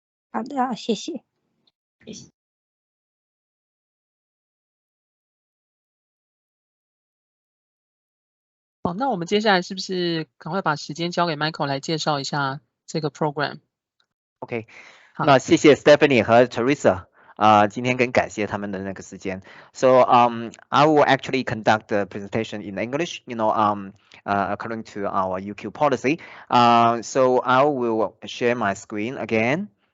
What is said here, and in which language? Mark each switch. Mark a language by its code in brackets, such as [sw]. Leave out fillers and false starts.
[zh] 好的，谢谢。谢谢。好，那我们接下来是不是赶快把时间交给 Michael 来介绍一下这个 program？ OK， 那谢谢 Stephanie 和 Teresa。今天更感谢他们的那个时间。 [en] So I will actually conduct the presentation in English, according to our UQ policy. So I will share my screen again.